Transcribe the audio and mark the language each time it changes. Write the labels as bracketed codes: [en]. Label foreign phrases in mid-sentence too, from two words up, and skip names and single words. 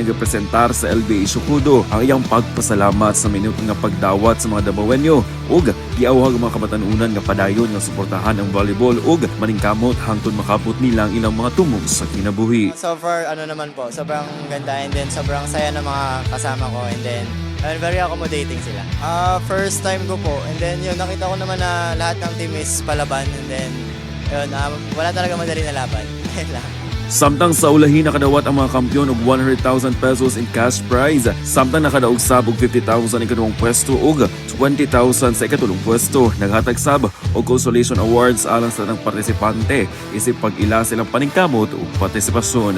[ceb] nagapresentar sa LBA Shukudo ang iyang pagpasalamat sa minuto nga pagdawat sa mga Davaoenyo ug giawhag ang mga kabatan-unan nga padayon nga suportahan ang volleyball ug maningkamot hangtod makabot nila ang ilang mga tumong sa kinabuhi. [en] So far, [tl] naman po, sobrang ganda, [en] and then [tl] sobrang saya ng mga kasama ko, [en] and then very accommodating sila. First time [tl] ko po, [en] and then [tl] yun, nakita ko naman na lahat ng team is palaban, [en] and then [tl] yun, wala talaga madali na laban. [ceb] Samtang sa ulahin nakadawat ang mga kampyon og 100,000 pesos [en] in cash prize, [ceb] samtang nakadaog sab og 50,000 ikaduhang pwesto ug 20,000 sa ikatulong pwesto. Naghatag sab og consolation awards alang sa tanang partisipante isip pag-ila silang paningkamot ug partisipasyon.